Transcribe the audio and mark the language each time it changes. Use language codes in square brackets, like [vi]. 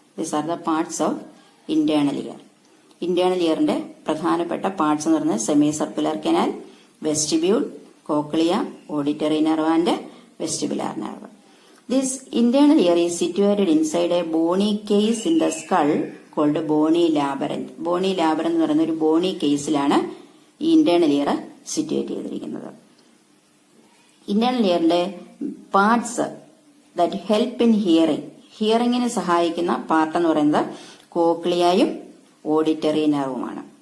[en] These are the parts of internal ear. [ml] Internal earന്റെ പ്രധാനപ്പെട്ട parts എന്ന് പറയുന്നത് semi circular canal, vestibule, cochlea, auditory nerve and vestibular nerve. [en] This internal ear is situated inside a bony case in the skull called bony labyrinth. [ml] Bony labyrinth എന്ന് പറയുന്ന ഒരു ബോണി കേസിലാണ് ഈ internal year situate ചെയ്തിരിക്കുന്നത്. Internal ഇയറിന്റെ parts [en] That help in hearing. [ml] ഹിയറിംഗിന് സഹായിക്കുന്ന part എന്ന് പറയുന്നത് കോക്ലിയയും auditory നെർവുമാണ്.